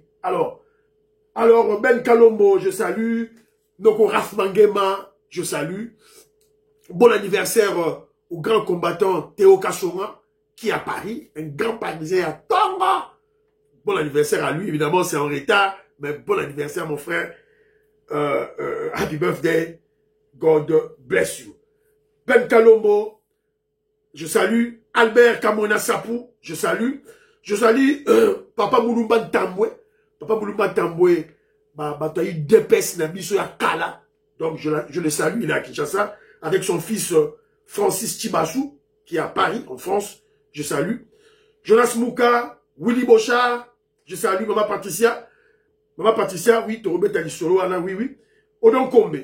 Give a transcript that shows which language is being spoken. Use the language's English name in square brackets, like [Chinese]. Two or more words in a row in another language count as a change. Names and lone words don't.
[French] Alors, Ben Kalombo, je salue. Noko Rafmangema, je salue. Bon anniversaire au grand combattant Théo Kassonga, qui est à Paris, un grand Parisien à Tonga. Bon anniversaire à lui, évidemment, c'est en retard, mais bon anniversaire, mon frère. [English] Happy birthday. God bless you. [French] Ben Kalombo, je salue. Albert Kamona Sapou, je salue. Je salue Papa Moulumba Tamboué. Papa Moulumba Tamboué, tu as eu deux pèses [Lingala] na biso ya Kala. [French] Donc je le salue, il est à Kinshasa, avec son fils Francis Tibassou, qui est à Paris, en France. Je salue. Jonas Mouka, Willy Bochard, je salue. Maman Patricia. Maman Patricia, oui, Torobé Talisolo, Anna, oui, oui. Odon Kombe.